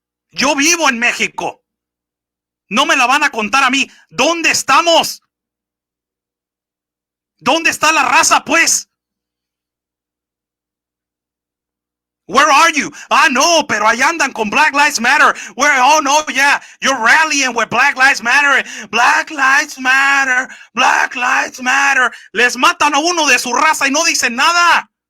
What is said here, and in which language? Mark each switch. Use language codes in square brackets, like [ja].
[es] Yo vivo en México. No me la van a contar a mí. ¿Dónde estamos? ¿Dónde está la raza, pues? [en] Where are you? [es] Ah, no, pero ahí andan con Black Lives Matter. [en] Where? Oh, no, yeah, you're rallying with Black Lives Matter. Black Lives Matter. Black Lives Matter. [es] Les matan a uno de su raza y no dicen nada.